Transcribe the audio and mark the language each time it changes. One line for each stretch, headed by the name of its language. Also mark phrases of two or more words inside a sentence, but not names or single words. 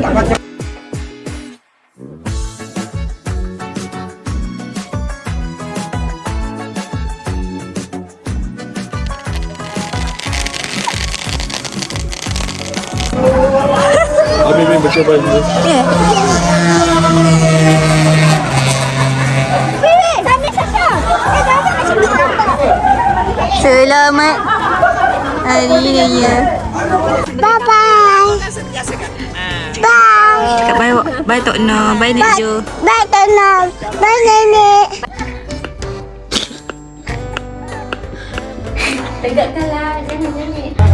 Malay: Ambil baca baju. Selamat Hari Raya.
English: Bye-bye. Bye.
Malay: Cakap bye Tok No. Bye Nek Jo.
English: Bye, Tonal. Bye,
Malay: Nenek. Tegakkanlah, jangan nyanyi.